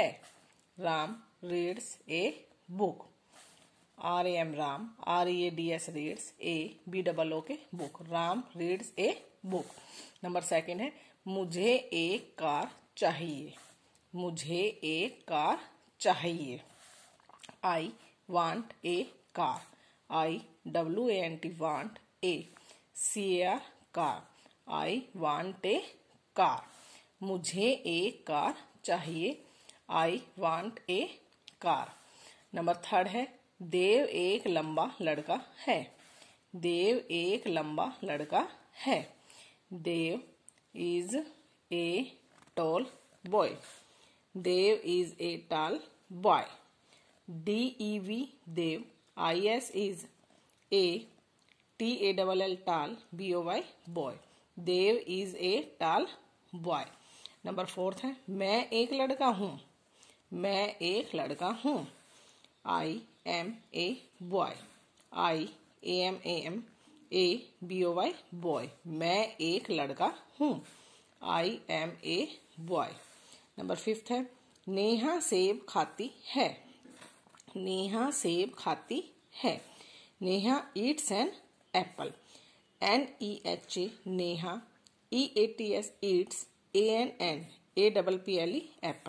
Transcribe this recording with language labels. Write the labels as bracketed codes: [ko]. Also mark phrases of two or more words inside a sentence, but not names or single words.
[en] Ram reads a book. RAM राम READS रीड्स ए BOOK बुक. Ram reads a book. number second [hi] है मुझे एक कार चाहिए. मुझे एक कार चाहिए. [en] I want a car. IWANT want a CAR car. I want a car. [hi] मुझे एक कार चाहिए. [en] I want a car. number third [hi] है देव एक लंबा लड़का है. देव एक लंबा लड़का है. [en] देव is a tall boy. देव is a tall boy. DEV देव. IS is a TALL tall BOY boy. देव is a tall boy. number fourth [hi] है मैं एक लड़का हूँ. मैं एक लड़का हूँ. [en] I am a boy. IAM BOY boy. [hi] मैं एक लड़का हूँ. [en] I am a boy. number fifth [hi] है नेहा सेब खाती है. नेहा सेब खाती है. [en] Neha eats an apple. NEHA नेहा. EATS ईट्स ANN APPLE एप्पल.